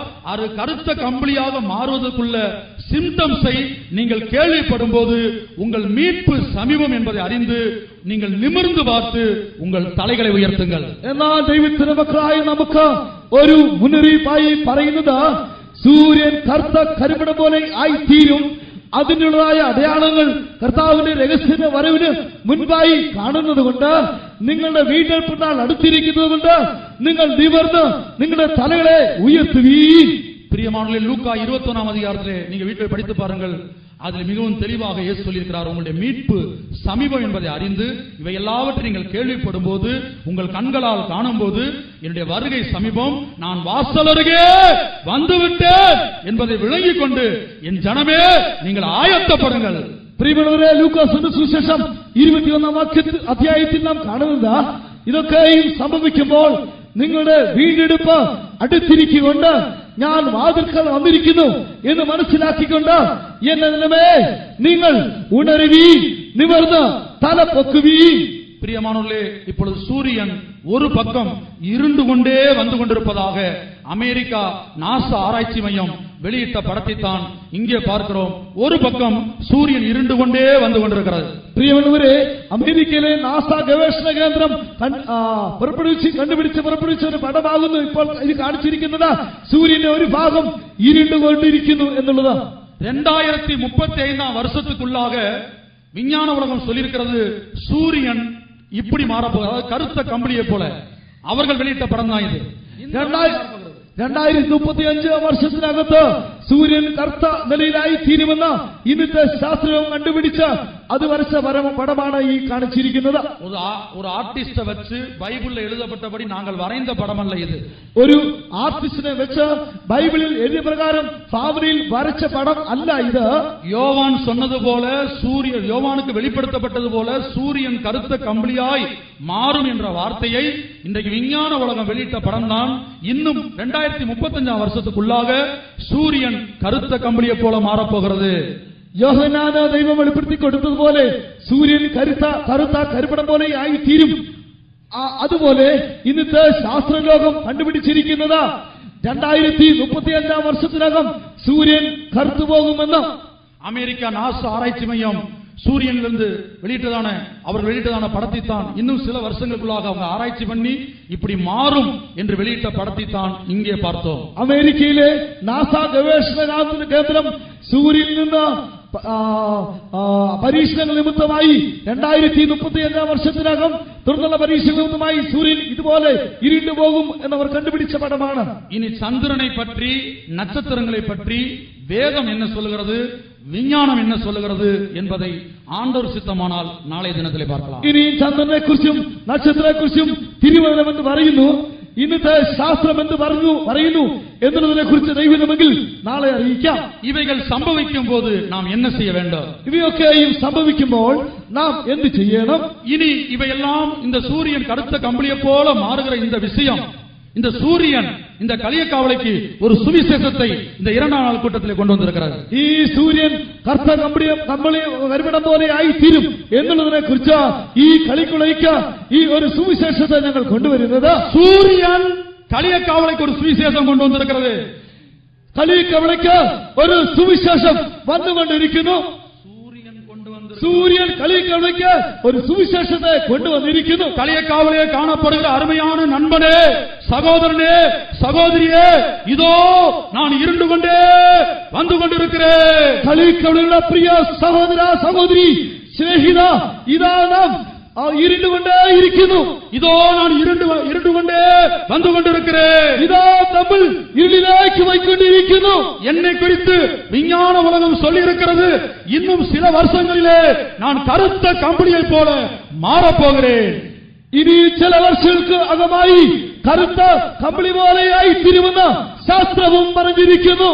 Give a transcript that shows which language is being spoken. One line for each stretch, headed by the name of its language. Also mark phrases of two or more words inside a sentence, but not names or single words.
Tamil: அது கருத்த கம்பளியாக மாறுவதற்குள்ள சிம்டம்ஸை நீங்கள் கேள்விப்படும் போது உங்கள் மீட்பு சமீபம் என்பதை அறிந்து நீங்கள் நிமிர்ந்து பார்த்து உங்கள் தலைகளை உயர்த்துங்கள்.
Malayalam: എന്നാൽ ദൈവത്തിന്റെ മക്കളായ നമുക്ക് ഒരു മുന്നറിയിപ്പായി പറയുന്നത് സൂര്യൻ കറുത്ത കരിപ്പട പോലെ ആയിത്തീരും. അതിനുള്ളതായ അടയാളങ്ങൾ കർത്താവിന്റെ രഹസ്യ വരവിന് മുൻപായി കാണുന്നത് കൊണ്ട് നിങ്ങളുടെ വീണ്ടെടുപ്പിനാൾ അടുത്തിരിക്കുന്നത് കൊണ്ട് നിങ്ങൾ നിവർന്ന് നിങ്ങളുടെ തലകളെ ഉയർത്തുവീൻ.
Tamil: பிரியமானவர்களே, லூக்கா 21ஆம் அதிகாரத்திலே நீங்க வீட்டில் படித்து பாருங்கள். அதில் மிகவும் தெளிவாக இயேசு சொல்லியிருக்கிறார். உங்களுடைய மீட்பு சமீபம் என்பதை அறிந்து இவை எல்லாவற்றை நீங்கள் கேள்விப்படும் போது உங்கள் கண்களால் காணும் போது என்னுடைய வருகை சமீபம், நான் வாசல் அருகே வந்துவிட்டேன் என்பதை விளங்கிக் கொண்டு என் ஜனமே நீங்கள் ஆயத்தப்படுங்கள்.
Malayalam: പ്രിയമുള്ളവരെ, ലൂക്കാസിന്റെ സുവിശേഷം 21 അധ്യായത്തിൽ നാം കാണുന്നത് ഇതൊക്കെയും സംഭവിക്കുമ്പോൾ നിങ്ങളുടെ വീണ്ടെടുപ്പ് അടുത്തിരിക്കൊണ്ട് ഞാൻ വാതിൽക്കൽ വന്നിരിക്കുന്നു എന്ന് മനസ്സിലാക്കിക്കൊണ്ട് എന്റെ ജനമേ നിങ്ങൾ ഉണരുവീൻ, നിവർന്ന് തല പൊക്കുവീൻ.
Tamil: பிரியமானவர்களே, இப்பொழுது சூரியன் ஒரு பக்கம் இருண்டு கொண்டே வந்து கொண்டிருப்பதாக அமெரிக்கா நாசா ஆராய்ச்சி மையம் வெளியிட்ட படத்தை தான் இங்கே பார்க்கிறோம். ஒரு பக்கம் சூரியன் இருண்டு கொண்டே வந்து கொண்டிருக்கிறது.
Malayalam: പ്രിയമുള്ളവരെ, അമേരിക്കയിലെ നാസ ഗവേഷണ കേന്ദ്രം പുറപ്പെടുവിച്ച ഒരു പടമാകുന്നു ഇപ്പോൾ ഇത് കാണിച്ചിരിക്കുന്നത്. സൂര്യന്റെ ഒരു ഭാഗം ഇരുണ്ടുകൊണ്ടിരിക്കുന്നു എന്നുള്ളത്.
Tamil: 2035ஆம் வருஷத்துக்குள்ளாக விஞ்ஞான உலகம் சொல்லியிருக்கிறது சூரியன் இப்படி மாறப்போகுது. அதாவது கருத்த கம்பளியை போல அவர்கள் வெளியிட்ட படம் தான் இது.
Malayalam: 2035 വർഷത്തിനകത്ത് സൂര്യൻ കറുത്ത നിലയിലായി തീരുമെന്ന് ഇന്നത്തെ ശാസ്ത്രം കണ്ടുപിടിച്ച അത് വരച്ച പടമാണ് ഈ കാണിച്ചിരിക്കുന്നത്.
Tamil: ஒரு ஆர்டிஸ்ட வச்சு பைபிள்ல எழுதப்பட்டபடி நாங்கள் வரைந்த படம் அல்ல இது.
Malayalam: ഒരു ആർട്ടിസ്റ്റിനെ വെച്ച് ബൈബിളിൽ എഴുതിയ പ്രകാരം ഭാവനയിൽ വരച്ച പടം അല്ല ഇത്.
Tamil: யோவான் சொன்னது போல யோவானுக்கு வெளிப்படுத்தப்பட்டது போல சூரியன் கருத்த கம்பளியாய் மாறும் என்ற வார்த்தையை இன்றைக்கு விஞ்ஞான உலகம் வெளியிட்ட படம் தான். இன்னும் 2035ஆம் வருஷத்துக்குள்ளாக சூரியன் கருத்த கம்பளியை போல மாறப்போகிறது.
Malayalam: യോഹന്നാന് ദൈവം വെളിപ്പെടുത്തി കൊടുത്തതുപോലെ സൂര്യൻ കറുത്ത കരിപ്പടം പോലെ ആയി തീരും. അതുപോലെ ഇന്നത്തെ ശാസ്ത്രലോകം കണ്ടുപിടിച്ചിരിക്കുന്നത് 2035ആം വർഷത്തിനകം സൂര്യൻ കറുത്തുപോകുമെന്ന്.
Tamil: அமெரிக்கா நாசா ஆராய்ச்சி மையம் சூரியனிலிருந்து அவர்கள் வெளியிட்டதான படத்தை தான் இன்னும் சில வருஷங்களுக்குள்ளாக அவங்க ஆராய்ச்சி பண்ணி இப்படி மாறும் என்று வெளியிட்ட படத்தை தான் இங்கே பார்த்தோம்.
Malayalam: അമേരിക്കയിലെ നാസ ഗവേഷണ കേന്ദ്രം സൂര്യനിൽ നിന്ന് പരീക്ഷണങ്ങൾ നിമിത്തമായി 2035 വർഷത്തിനകം തുടർന്നുള്ള പരീക്ഷകൾ നിമിത്തമായി സൂര്യൻ ഇതുപോലെ ഇരുണ്ടു പോകും എന്നവർ കണ്ടുപിടിച്ച പടമാണ്.
Tamil: இனி சந்திரனை பற்றி, நட்சத்திரங்களை பற்றி வேதம் என்ன சொல்லுகிறது, விஞ்ஞானம் என்ன சொல்லுகிறது என்பதை ஆண்டவர் சித்தமானால் நாளைய தினத்திலே பார்க்கலாம்.
Malayalam: ഇനി ചന്ദ്രനെ കുറിച്ചും നക്ഷത്രത്തെ കുറിച്ചും തിരുവചനം എന്ന് പറയുന്നു, ഇന്നത്തെ ശാസ്ത്രം എന്ന് പറയുന്നു എന്നതിനെ കുറിച്ച് ദൈവമെങ്കിൽ നാളെ അറിയിക്കാം.
Tamil: இவைகள் சம்பவிக்கும் போது நாம் என்ன செய்ய வேண்டும்?
Malayalam: ഇവയൊക്കെയും സംഭവിക്കുമ്പോൾ നാം എന്ത് ചെയ്യണം?
Tamil: இனி இவையெல்லாம் இந்த சூரியன் கருத்த கம்பளியை போல மாறுகிற இந்த விஷயம், இந்த சூரியன் இந்த களியக்காவலைக்கு ஒரு சுவிசேஷத்தை இந்த 2ஆம் நாள் கூட்டத்திலே கொண்டு வந்திருக்கிறார்.
Malayalam: ഈ സൂര്യൻ കറുത്ത കമ്പളി വരുവിടം പോലെ ആയിത്തീരും എന്നുള്ളതിനെ കുറിച്ച് ഈ കളിക്കുളയ്ക്ക് ഈ ഒരു സുവിശേഷത്തെ ഞങ്ങൾ കൊണ്ടുവരുന്നത്.
Tamil: சூரியன் களியக்காவலைக்கு ஒரு சுவிசேஷம் கொண்டு வந்திருக்கிறது.
Malayalam: കളിക്കവളയ്ക്ക് ഒരു സുവിശേഷം വന്നുകൊണ്ടിരിക്കുന്നു.
Tamil: சூரியன் களிக்கவலைக்கு ஒரு சுவிசேஷத்தை கொண்டு வந்திருக்கிறது. களியக்காவலே காணப்படுகிற அருமையான நண்பனே, சகோதரனே, சகோதரியே, இதோ நான் இருண்டு கொண்டே வந்து கொண்டிருக்கிறேன். களிக்கவலையுள்ள பிரிய சகோதர சகோதரி சிநேகிதா, இதா நாம்
Malayalam: ഇരുണ്ടു കൊണ്ടേ ഇരിക്കുന്നു.
Tamil: இதோ நான் இருண்டு கொண்டே வந்து கொண்டிருக்கிறேன்.
Malayalam: இதோ നമ്മൾ ഇരുളിലേക്ക് പോയിക്കൊണ്ടിരിക്കുന്നു.
Tamil: என்னை குறித்து விஞ்ஞான உலகம் சொல்லி இருக்கிறது, இன்னும் சில வருஷங்களிலே நான் கருத்த கம்பளியை போல மாறப்போகிறேன்.
Malayalam: ഇനി ചില വർഷങ്ങൾക്ക് അകമായി കറുത്ത കമ്പിളി പോലെയായി തിരുമെന്ന് ശാസ്ത്രവും പറഞ്ഞിരിക്കുന്നു.